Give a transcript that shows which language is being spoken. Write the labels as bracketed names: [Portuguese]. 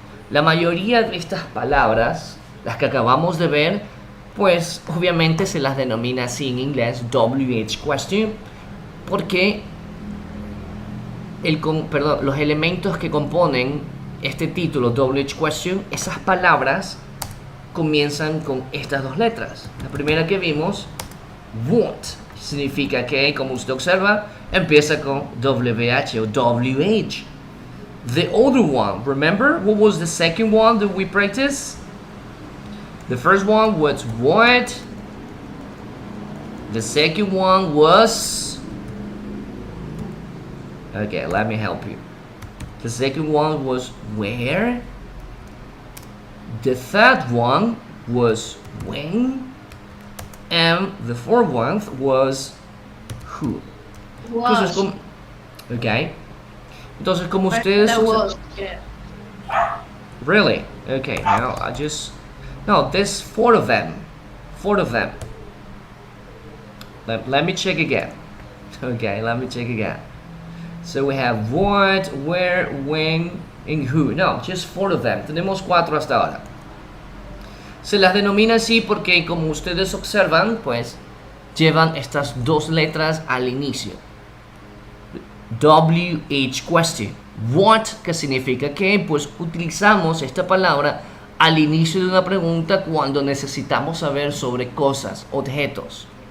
[Spanish] La mayoría de estas palabras, las que acabamos de ver, pues obviamente se las denomina así en inglés WH question, porque los elementos que componen este título WH question, esas palabras comienzan con estas dos letras. La primera que vimos, want, significa que, como usted observa, empieza con WH o WH. [English] The other one, remember what was the second one that we practiced? The first one was what? The second one was, okay, let me help you. The second one was where. The third one was when. And the fourth one was who. [Spanish] Entonces, como, okay. Entonces, como ustedes... [English] Really? Okay, now I just... No, there's four of them. Four of them. Let me check again. Okay, let me check again. So we have what, where, when, and who. No, just four of them. [Spanish] Tenemos cuatro hasta ahora. Se las denomina así porque, como ustedes observan, pues llevan estas dos letras al inicio. WH question. What, que significa que pues utilizamos esta palabra al inicio de una pregunta cuando necesitamos saber sobre cosas, objetos.